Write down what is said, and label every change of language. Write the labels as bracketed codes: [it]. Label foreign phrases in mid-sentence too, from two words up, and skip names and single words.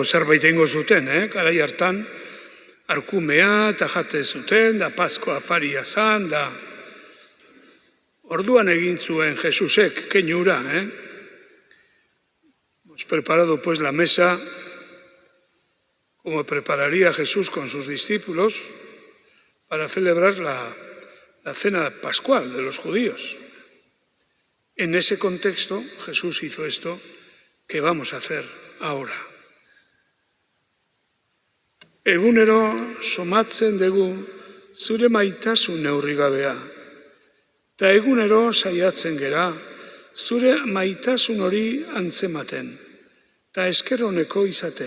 [eu] zerbait eingo zuten, garai hartan, arkumea eta jate zuten, da Pasko afaria zan, da orduan egin zuen Jesusek, keinura, [es] Hemos preparado pues la mesa como prepararía Jesús con sus discípulos para celebrar la cena pascual de los judíos. En ese contexto, Jesús hizo esto que vamos a hacer ahora. [eu] Egunero somatzen dugu zure maitasun neurrigabea, eta egunero saiatzen gera zure maitasun hori antzematen, eta esker oneko izaten.